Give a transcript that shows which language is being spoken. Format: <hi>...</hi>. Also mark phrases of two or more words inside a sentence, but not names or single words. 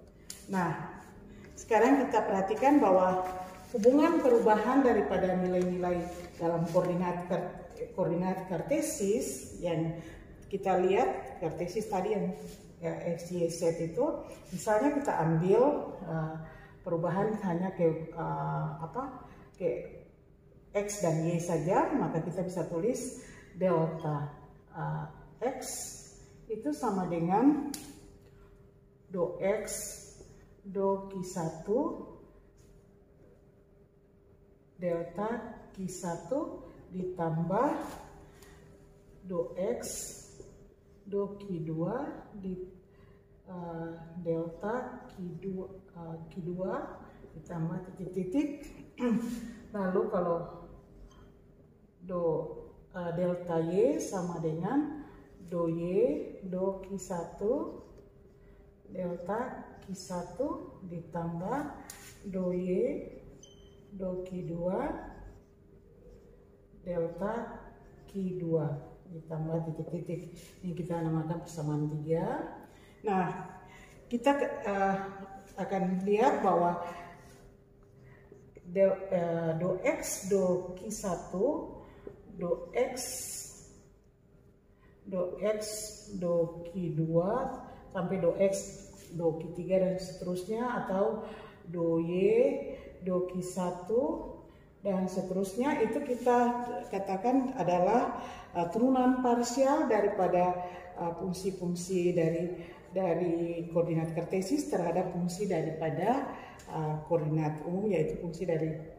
<id>Nah, sekarang kita perhatikan bahwa hubungan perubahan daripada nilai-nilai dalam koordinat kartesis yang kita lihat, kartesis tadi yang x, y, z itu, misalnya kita ambil perubahan hanya ke x dan y saja, maka kita bisa tulis delta x itu sama dengan do x do q1 delta q1 ditambah do x do q2 di delta q2 ditambah titik-titik. Lalu kalau delta y sama dengan do y do q1 delta q1 ditambah do y do q2 delta q2 ditambah titik-titik. Ini kita namakan persamaan 3. Nah, kita akan lihat bahwa do x do q1 do x do q2 sampai do x do q3 dan seterusnya, atau do y do q1 dan seterusnya, itu kita katakan adalah turunan parsial daripada fungsi-fungsi dari koordinat kartesis terhadap fungsi daripada koordinat umum, yaitu fungsi dari Q.</id>